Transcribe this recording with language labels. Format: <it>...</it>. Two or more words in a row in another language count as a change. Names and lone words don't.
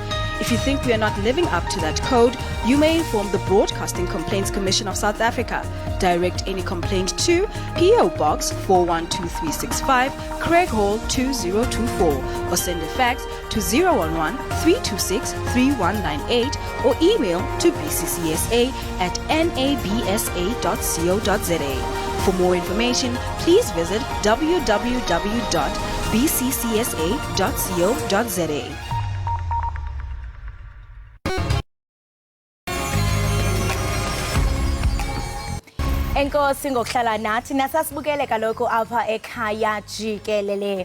<en>If you think we are not living up to that code, you may inform the Broadcasting Complaints Commission of South Africa. Direct any complaint to PO Box 412365, Craig Hall 2024, or send a fax to 011-326-3198 or email to bccsa@nabsa.co.za. For more information, please visit www.bccsa.co.za.</en> <xh>Enkosi ngokuhlala nathi nasasibukele kaloku apha Ekhaya Jikelele.</xh>